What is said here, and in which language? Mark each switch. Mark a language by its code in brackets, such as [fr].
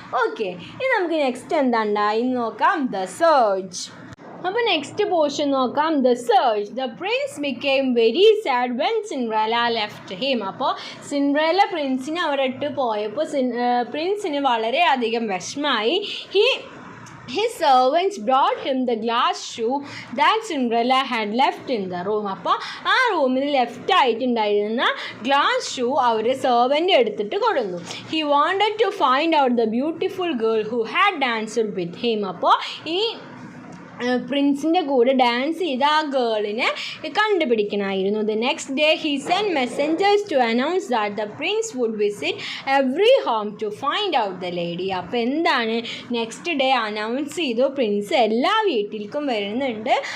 [ml] Okay, ഇനി നമുക്ക് next എന്താണ്ടായി നോക്കാം, ദ സെർച്ച്. അപ്പോൾ നെക്സ്റ്റ് പോർഷൻ നോക്കാം, [en] The search. The prince became very sad when Cinderella left him. [ml] അപ്പോൾ സിൻഡ്രല്ല പ്രിൻസിനെ അവിടെ ഇട്ട് പോയപ്പോൾ പ്രിൻസിന് വളരെയധികം വിഷമമായി. [en] His servants brought him the glass shoe that Cinderella had left in the room. [ml] അപ്പോൾ ആ റൂമിൽ ലെഫ്റ്റ് ആയിട്ടുണ്ടായിരുന്ന ഗ്ലാസ് ഷൂ അവർ സെർവൻ്റ് എടുത്തിട്ട് കൊടുന്നു. [en] He wanted to find out the beautiful girl who had danced with him. [ml] അപ്പോൾ ഈ പ്രിൻസിൻ്റെ കൂടെ dance ചെയ്ത ആ ഗേളിനെ കണ്ടുപിടിക്കണമായിരുന്നു. [en] The next day he send messengers to announce that the prince would visit every home to find out the lady. [ml] അപ്പോൾ എന്താണ്, next day announce ചെയ്തു Prince എല്ലാ വീട്ടിലേക്കും വരുന്നുണ്ട്.